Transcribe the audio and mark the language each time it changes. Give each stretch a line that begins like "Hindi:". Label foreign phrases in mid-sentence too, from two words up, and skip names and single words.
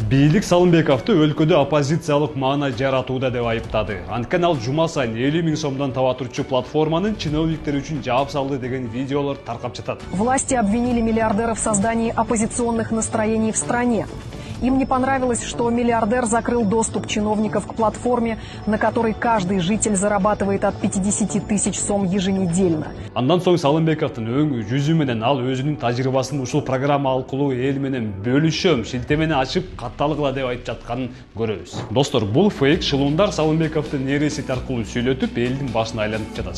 Kyrgyz: Бийлик Салымбековду өлкөдө оппозициялык маана жаратууда деп айыптады. Анткени ал жума сайын 50 000 сомдон таба турчу платформанын чиновниктер үчүн жаап салды деген видеолор таркап жатат.
Russian: Власти обвинили миллиардера в создании оппозиционных настроений в стране. Им не понравилось, что миллиардер закрыл доступ чиновников к платформе, на которой каждый житель зарабатывает от 50 000 сом еженедельно.
Kyrgyz: Андан соң Салымбековдун өңү жүзү менен ал өзүнүн тажрыйбасын ушул программа аркылуу эл менен бөлүшөм, шилтемени ачып катталгыла деп айтып жатканын көрөбүз. Достор, бул фейк шылуундар Салымбековду нейросеть аркылуу сүйлөтүп, элдин башына айланып жатат.